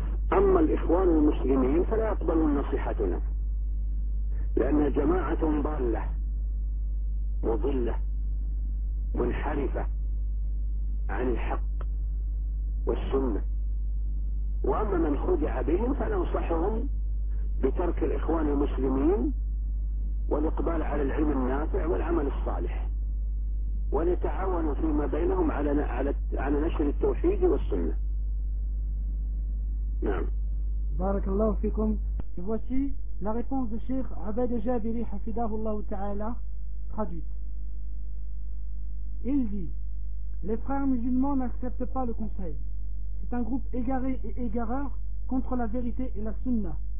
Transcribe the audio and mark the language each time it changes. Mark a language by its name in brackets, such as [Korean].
[Arabic] Amma al-ikhwan al-muslimin fala yaqbalu nasihatuna lanna jama'atan dalla mudilla منحرفة عن الحق والسنة. وأما من خدع بهم فننصحهم بترك الإخوان المسلمين والإقبال على العلم النافع والعمل الصالح، ونتعاونوا فيما بينهم على نشر التوحيد والسنة. نعم. بارك الله فيكم. [French] Voici la réponse de Cheikh Abed Jabiri [Arabic] حفظه الله تعالى [French] traduit. Il dit: les frères musulmans n'acceptent pas le conseil. C'est un groupe égaré et égareur contre la vérité et la sunna.